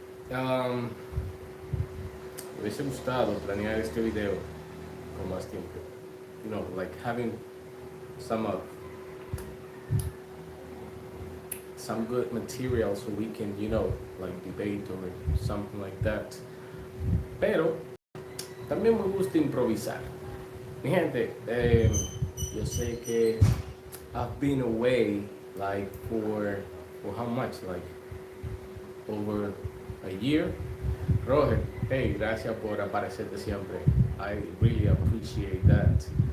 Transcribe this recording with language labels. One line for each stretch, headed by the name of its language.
Spanish: Um, Me hubiese gustado planear este video con más tiempo.
English: Like having some of some good material so we can, like debate or something like that.
Spanish: Pero también me gusta improvisar. Mi gente, yo sé que
English: I've been away like for how much? Like over a year.
Spanish: Roger, hey, gracias por aparecerte siempre.
English: I really appreciate that.